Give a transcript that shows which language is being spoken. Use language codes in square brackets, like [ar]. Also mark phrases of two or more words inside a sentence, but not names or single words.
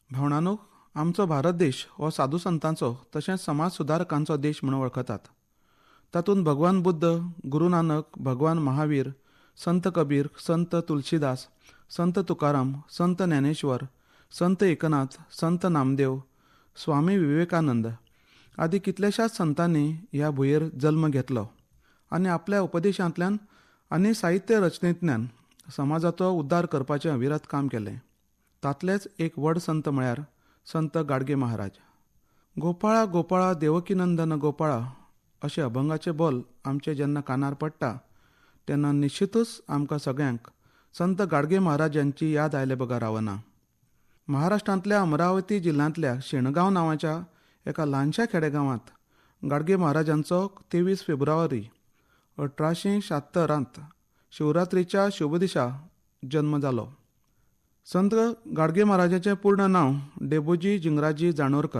[kok] भावनानो, आमचो भारत देश हो साधू संतांचो तशेंच समाज सुदारकांचो देश म्हणून वळखतात. तातूंत भगवान बुद्ध, गुरू नानक, भगवान महावीर, संत कबीर, संत तुलसीदास, संत तुकाराम, संत ज्ञानेश्वर, संत एकनाथ, संत नामदेव, स्वामी विवेकानंद आदी कितल्याशाच संतांनी ह्या भुंयेर जल्म घेतलो आनी आपल्या उपदेशांतल्यान आनी साहित्य रचनेंतल्यान समाजाचो उद्धार करपाचें अविरत काम केलें. तातलेच एक व्हड संत म्हळ्यार संत गाडगे महाराज. गोपाळा गोपाळा देवकीनंदन गोपाळा अशें अभंगाचें बोल आमचे जेन्ना कानार पडटा तेन्ना निश्चितूच आमकां सगळ्यांक संत गाडगे महाराज यांची याद आयले बगा रावना. महाराष्ट्रांतल्या अमरावती जिल्ल्यांतल्या शेणगांव नांवाच्या एका ल्हानशा खेडेगांवांत गाडगे महाराजांचो 23 फेब्रुवारी 1876 शिवरात्रीच्या शुभ दिसा जल्म जालो. संत गाडगे महाराजाचें पूर्ण नांव डेबोजी जिंगराजी जाणोरकर.